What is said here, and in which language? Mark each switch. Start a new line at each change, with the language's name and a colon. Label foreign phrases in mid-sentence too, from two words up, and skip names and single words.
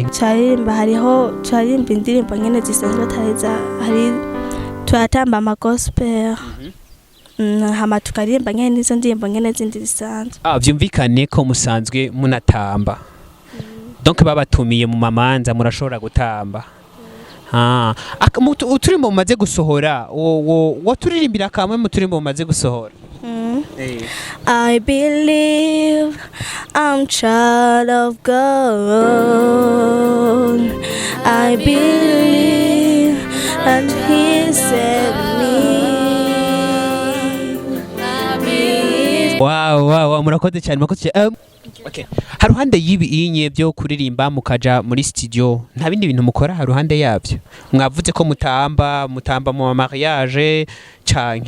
Rundi: turirimba indirimbo nyene zisanzwe tareza hari turatamba ama gospel hama tukaririmba nyene nizo ndirimbo nyene zindi zisanzwe vyumvikane ko musanzwe munatamba donc babatumiye mu mamanza murashobora gutamba uturimbo mumaze gusohora wo turirimbira kamwe mu turimbo mumaze gusohora
English: I believe I'm child of God. I believe that He saved me.
Rundi: Wow, murakoze cyane okay. Haruhande yibi inye byo kuririmba mukaja muri studio nta bindi bintu mukora haruhande yavyo mwavuze ko mutamba mu mariage canke